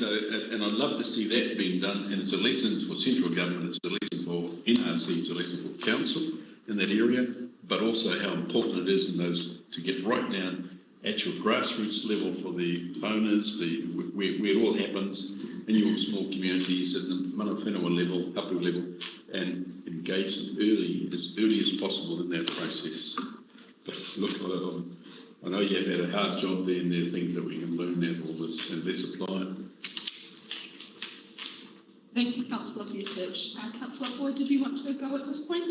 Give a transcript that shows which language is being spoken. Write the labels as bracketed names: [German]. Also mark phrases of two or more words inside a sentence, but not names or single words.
[English] So, and I'd love to see that being done. And it's a lesson for central government, it's a lesson for NRC, it's a lesson for council in that area, but also how important it is in those to get right down at your grassroots level for the owners, where it all happens in your small communities at the [Māori] mana whenua [English] level, hapu level, and engage them as early as possible in that process. But look, I know you've had a hard job there, and there are things that we can learn out of all this, and let's apply it. Thank you, Councillor Fusich. Councillor Boyd, did you want to go at this point?